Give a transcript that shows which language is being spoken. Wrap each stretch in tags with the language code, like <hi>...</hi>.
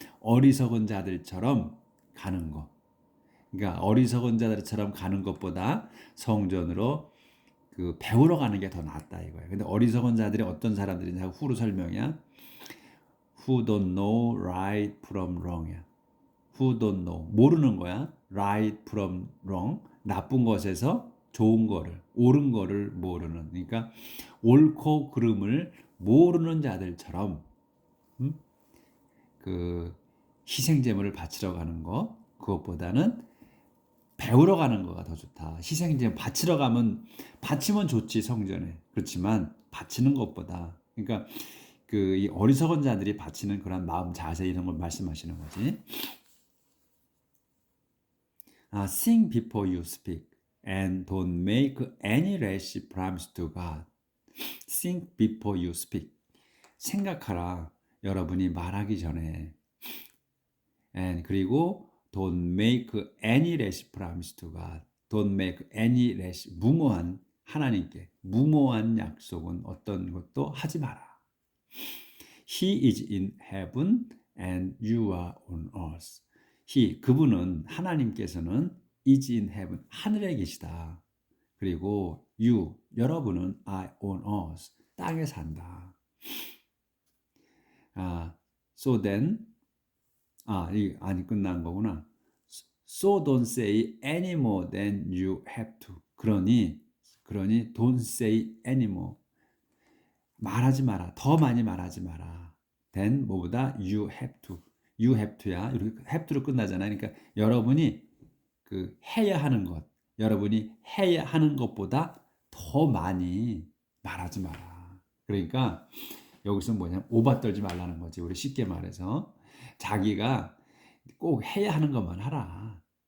<ko>어리석은 자들처럼 가는 거. 그러니까 어리석은 자들처럼 가는 것보다 성전으로 그 배우러 가는 게 더 낫다 이거예요. 근데 어리석은 자들이 어떤 사람들이냐? 후로 설명이야.</ko> <en>Who don't know right from wrong이야. Who don't know.</en> <ko>모르는 거야.</ko> <en>Right from wrong.</en> <ko>나쁜 것에서 좋은 거를, 옳은 거를 모르는. 그러니까 옳고 그름을 모르는 자들처럼 그 희생제물을 바치러 가는 거 그것보다는 배우러 가는 거가 더 좋다. 희생제물 바치러 가면 바치면 좋지 성전에. 그렇지만 바치는 것보다 그러니까 그 이 어리석은 자들이 바치는 그런 마음 자세 이런 걸 말씀하시는 거지.</ko> <en>Sing before you speak and don't make any rash promise to God. Think before you speak.</en> <ko>생각하라. 여러분이 말하기 전에.</ko> <en>And</en> <ko>그리고</ko> <en>don't make any rash promise to God. Don't make any rash</en> <ko>무모한 하나님께 무모한 약속은 어떤 것도 하지 마라.</ko> <en>He is in heaven and you are on earth.</en> <ko>그분은 하나님께서는</ko> <en>is in heaven</en> <ko>하늘에 계시다. 그리고 여러분은</ko> <en>are on earth</en> <ko>땅에 산다.</ko> <en>So then</en> <ko>아니 끝난 거구나.</ko> <en>So don't say any more than you have to.</en> <ko>그러니</ko> <en>don't say any more.</en> <ko>말하지 마라. 더 많이 말하지 마라.</ko> <en>then</en> <ko>뭐보다</ko> <en>you have to. you have to야.</en> <ko>이렇게</ko> <en>have to</en> <ko>로 끝나잖아요. 그러니까 여러분이 그 해야 하는 것, 여러분이 해야 하는 것보다 더 많이 말하지 마라. 그러니까 여기서 뭐냐면 오바 떨지 말라는 거지. 우리 쉽게 말해서 자기가 꼭 해야 하는 것만 하라.</ko>